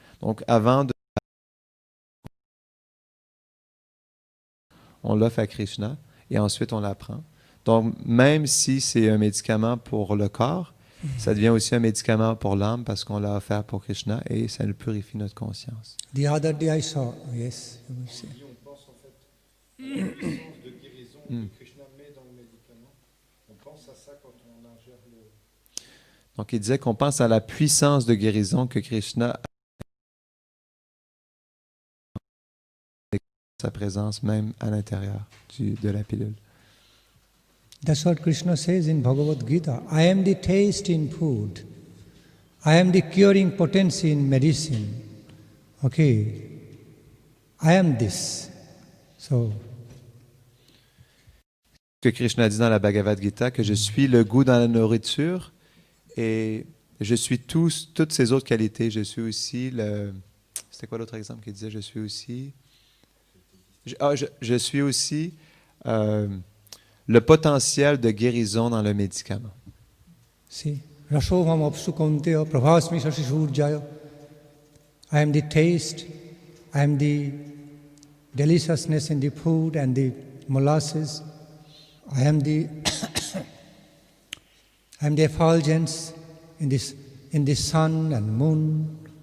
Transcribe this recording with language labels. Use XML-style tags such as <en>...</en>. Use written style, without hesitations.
<fr>Donc, on l'offre à Krishna et ensuite on la prend. Donc, même si c'est un médicament pour le corps, ça devient aussi un médicament pour l'âme parce qu'on l'a offert pour Krishna et ça nous purifie notre conscience.</fr> <en>The other day I saw, yes, you will say.</en> <fr>On pense en fait à la puissance de guérison que Krishna met dans le médicament. On pense à ça quand on ingère le... Donc, il disait qu'on pense à la puissance de guérison que Krishna a sa présence même à l'intérieur de la pilule.</fr> <en>That's what Krishna says in Bhagavad Gita. I am the taste in food. I am the curing potency in medicine. Okay. I am this. So,</en> <fr>Que Krishna dit dans la Bhagavad Gita, que je suis le goût dans la nourriture et je suis toutes ces autres qualités. Je suis aussi le... C'était quoi l'autre exemple qu'il disait? Je suis aussi... Je suis aussi le potentiel de guérison dans le médicament.</fr> <en>see,</en> <sa>Rashovam apsu kaunteya prabhasmi shashi surjaya.</sa> <en>I am the taste, I am the deliciousness in the food and the molasses. I am the I am the effulgence in the sun and moon.</en>